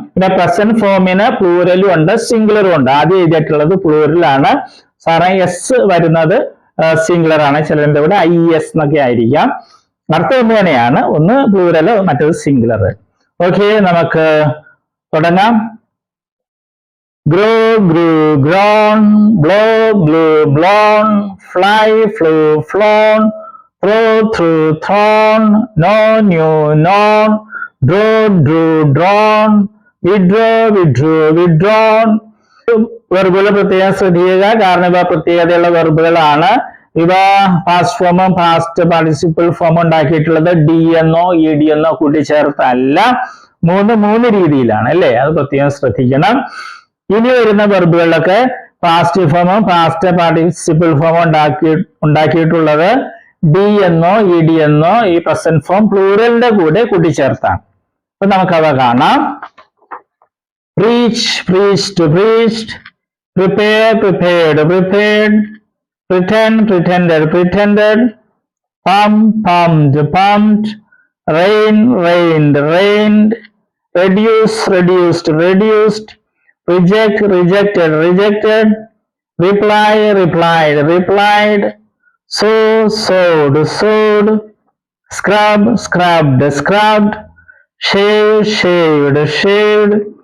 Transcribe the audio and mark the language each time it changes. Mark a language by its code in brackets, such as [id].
[ml] പിന്നെ പ്രസന്റ് ഫോമിന് പ്ലൂരലും ഉണ്ട്, സിംഗുലറും ഉണ്ട്. ആദ്യം എഴുതിയിട്ടുള്ളത് പ്ലൂരലാണ്. സാറേ എസ് വരുന്നത് സിംഗുലർ ആണ്. ചിലരുടെ ഇവിടെ IS എന്നൊക്കെ ആയിരിക്കാം. അർത്ഥം ഒന്ന് തന്നെയാണ്, ഒന്ന് പ്ലൂരല് മറ്റേത് സിംഗുലർ. ഓക്കെ, നമുക്ക് തുടങ്ങാം. [en] grow, grew, grown, blow, blew, blown, fly, flew, flown, throw, threw, thrown, know, knew, known, draw, drew, drawn, withdraw, withdrew, withdrawn. [ml] വെർബുകൾ പ്രത്യേകം ശ്രദ്ധിക്കുക, കാരണം ഇവ പ്രത്യേകതയുള്ള വെർബുകളാണ്. ഇവ പാസ്റ്റ് ഫോമും പാസ്റ്റ് പാർട്ടിസിപ്പിൾ ഫോമും ഉണ്ടാക്കിയിട്ടുള്ളത് ഡി എന്നോ ഇ ഡി എന്നോ കൂട്ടിച്ചേർത്തല്ല, മൂന്ന് രീതിയിലാണ് അല്ലേ. അത് പ്രത്യേകം ശ്രദ്ധിക്കണം. ഇനി വരുന്ന വെർബുകളിലൊക്കെ പാസ്റ്റ് ഫോമും പാസ്റ്റ് പാർട്ടിസിപ്പിൾ ഫോമും ഉണ്ടാക്കിയിട്ടുള്ളത് ഡി എന്നോ ഇ ഡി എന്നോ ഈ പ്രസന്റ് ഫോം പ്ലൂറലിന്റെ കൂടെ കൂട്ടിച്ചേർത്താണ്. അപ്പൊ നമുക്കവ കാണാം. [en] preach, preached, preached, prepare, prepared, prepared, pretend, pretended, pretended, pump, pumped, pumped, rain, rained, rained, reduce, reduced, reduced, reject, rejected, rejected, reply, replied, replied, sow, sowed, sowed, scrub, scrubbed, scrubbed, shave, shaved, shaved,